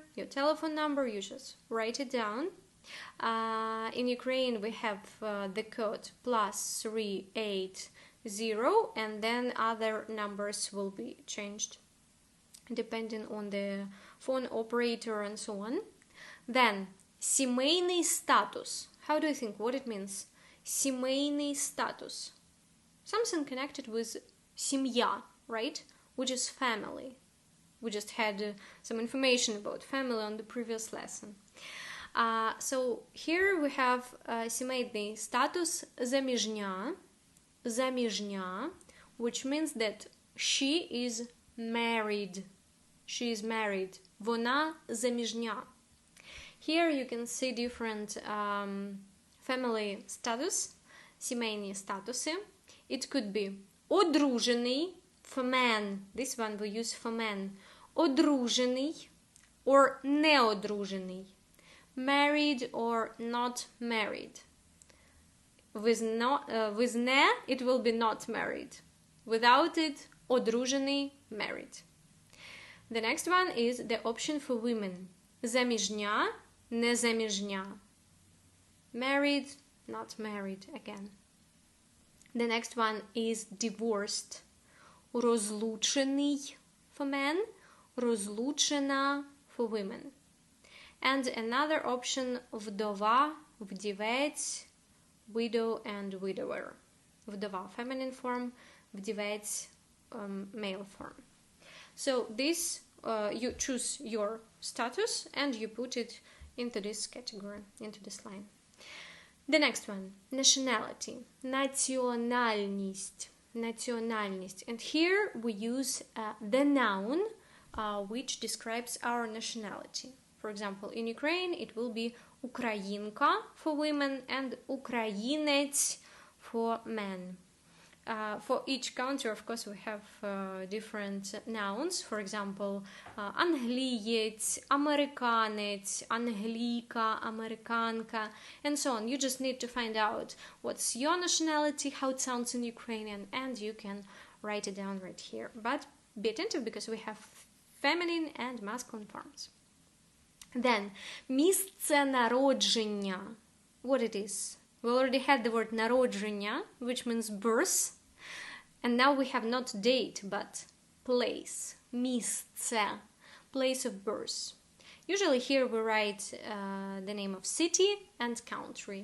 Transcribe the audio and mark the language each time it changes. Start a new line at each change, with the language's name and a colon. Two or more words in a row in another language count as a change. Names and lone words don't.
English: Your telephone number, you just write it down. In Ukraine, we have the code +380, and then other numbers will be changed depending on the phone operator and so on. Then,
Ukrainian: сімейний статус.
English: How do you think what it means?
Ukrainian: Сімейний статус.
English: Something connected with сім'я, right? Which is family. We just had some information about family on the previous lesson. So here we have
Ukrainian: сімейний статус заміжня, заміжня,
English: which means that she is married. She is married.
Ukrainian: Вона заміжня.
English: Here you can see different family status,
Ukrainian: сімейні статуси.
English: It could be одружений, for men. This one we use for men.
Ukrainian: Одружений or неодружений.
English: Married or not married. With не, it will be not married. Without it, одружений, married. The next one is the option for women.
Ukrainian: Заміжня, незаміжня.
English: Married, not married again. The next one is divorced. Розлучений for men, розлучена for women. And another option
Ukrainian: вдова, вдівець,
English: widow and widower. Вдова feminine form, вдівець male form. So this you choose your status and you put it into this category, into this line. The next one, nationality,
Ukrainian: національність, національність.
English: And here we use the noun which describes our nationality. For example, in Ukraine it will be українка for women and українець for men. For each country, of course, we have different nouns. For example,
Ukrainian: англієць, американець, англійка, американка,
English: and so on. You just need to find out what's your nationality, how it sounds in Ukrainian, and you can write it down right here. But be attentive because we have feminine and masculine forms. Then,
Ukrainian: місце народження.
English: What it is? We already had the word народження, which means birth. And now we have not date, but place. Місце. Place of birth. Usually here we write the name of city and country.